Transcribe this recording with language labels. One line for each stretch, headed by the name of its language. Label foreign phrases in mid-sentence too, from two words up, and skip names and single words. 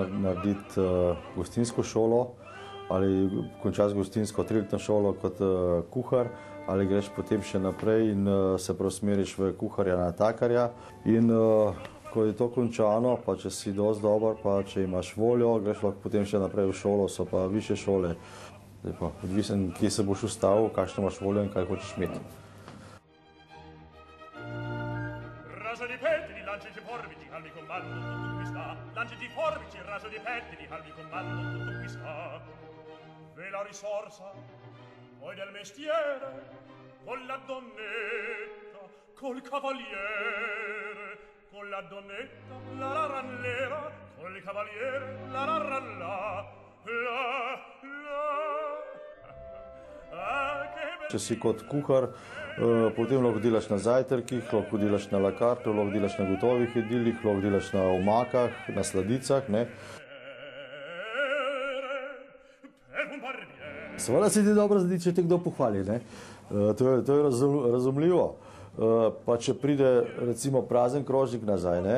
Slovenian: narediti gostinsko šolo ali končati gostinsko 3-letno šolo kot kuhar, ali greš potem še naprej in se preusmeriš v kuharja natakarja. In ko je to končano, pa če si dosti dober, pa če imaš voljo, greš lahko potem še naprej v šolo, so pa višje šole. Zdaj pa odvisen, kje se boš ustavil, kakšno imaš voljo in kaj hočeš imeti.
Italian: La risorsa poi del mestiere con la donnetta col cavaliere con la donnetta la ranlera col cavaliere la ranla
Slovenian: Če si kot kuhar, potem lahko delaš na zajtrkih, lahko delaš na
French: la carte,
Slovenian: lahko delaš na gotovih jedilih, lahko delaš na omakah, na sladicah. Ne? Seveda se ti dobro zdi, če te kdo pohvali. Ne? To je razumljivo. Pa če pride recimo prazen krožnik nazaj, ne?